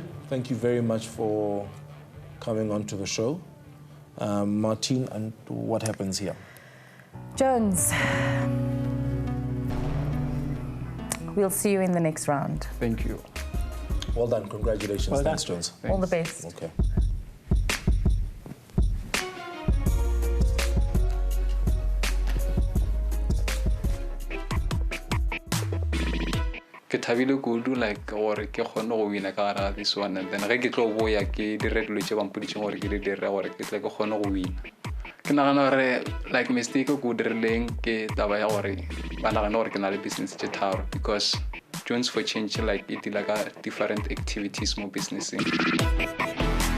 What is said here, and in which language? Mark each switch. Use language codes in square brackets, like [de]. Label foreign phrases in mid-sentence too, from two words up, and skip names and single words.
[en] Thank you very much for coming on to the show. Martine, and what happens here? Jones, we'll see you in the next round. Thank you. Well done. Congratulations. Well done. Thanks, Jones. All the best. Okay. [nso] Ke thabile kudu like gore ke kgone go wina ka gara [en] this one, [nso] and then ge ke tlo boya ke dire dilo tse bampoditšeng gore ke di dire gore ke tle ke kgone go wina. Ke nagana gore like mistake ko dirileng ke taba ya gore ba nagana gore ke na le business tse tharo, [en] because Jones for change like it like different activities [nso] mo businessing.